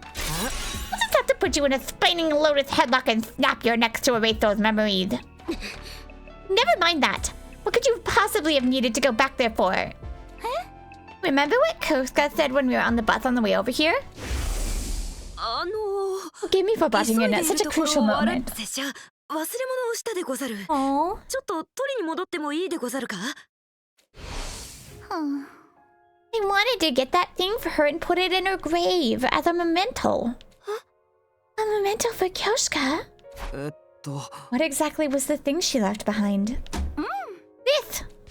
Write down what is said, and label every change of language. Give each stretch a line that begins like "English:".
English: I'll just have to put you in a spinning lotus headlock and snap your necks to erase those memories. Never mind that. What could you possibly have needed to go back there for? Remember what Kyoshika said when we were on the bus on the way over here? Forgive me for butting in at such a crucial moment.
Japanese: 忘れ物をしたでござる。
English: Oh.
Japanese: ちょっと取りに戻ってもいいでござるか？
English: I wanted to get that thing for her and put it in her grave as a memento. A memento for Kyoshika? What exactly was the thing she left behind? This!